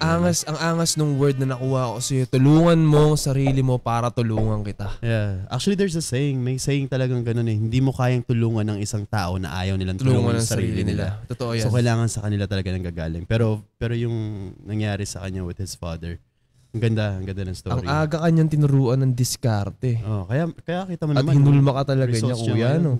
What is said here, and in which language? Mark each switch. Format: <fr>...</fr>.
<tl>Ang angas nung word na nakuha ko sa'yo. Tulungan mo sarili mo para tulungan kita.</tl> <en>Yeah. Actually, there's a saying.</en> <tl>May saying talagang ganun eh. Hindi mo kayang tulungan ng isang tao na ayaw nilang tulungan ng sarili nila. Totoo yan. So, kailangan sa kanila talaga nang gagaling. Pero yung nangyari sa kanya</tl> <en>with his father,</en> <tl>ang ganda ng story. Ang aga kanyang tinuruan ng diskarte. Kaya kita mo At naman. At hinulma ka talaga niya, kuya, no?</tl>